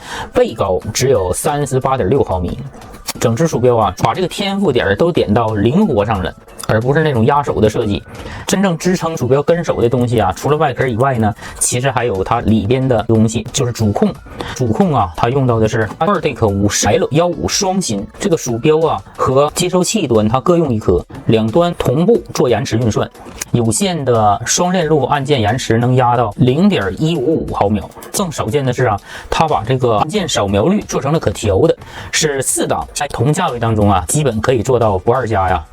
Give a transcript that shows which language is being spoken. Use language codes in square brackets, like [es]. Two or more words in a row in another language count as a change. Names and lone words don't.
[zh] 背高只有38.6毫米，整只鼠標啊，把這個天賦點都點到靈活上了，而不是那種壓手的設計。真正支撐鼠標跟手的東西啊，除了外殼以外呢，其實還有它裡邊的東西，就是主控。主控啊，它用到的是 Nordic 5L15 雙芯。這個鼠標啊和接收器端它各用一顆，兩端同步做延遲運算。有線的雙鏈路按鍵延遲能壓到 0.155毫秒。更少見的是啊，它把這個按鍵掃描率做成了可調的，是4檔，在同價位當中啊，基本可以做到不二家呀。